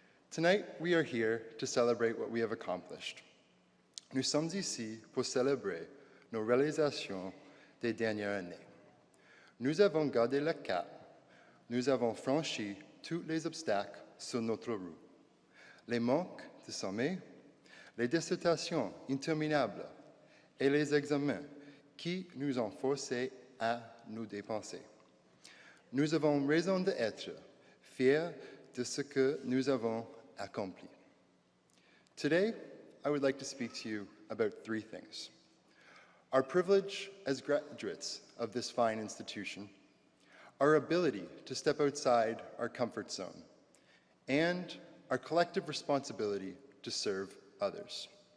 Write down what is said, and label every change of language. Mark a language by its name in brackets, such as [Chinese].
[English] Tonight, we are here to celebrate what we have accomplished. [French] Nous sommes ici pour célébrer nos réalisations des dernières années. Nous avons gardé le cap. Nous avons franchi tous les obstacles sur notre route. Les manques de sommet, les dissertations interminables et les examens qui nous ont forcés à nous dépenser. Nous avons raison d'être fiers de ce que nous avons accompli. [English] Today, I would like to speak to you about 3 things. Our privilege as graduates of this fine institution, our ability to step outside our comfort zone, and our collective responsibility to serve others.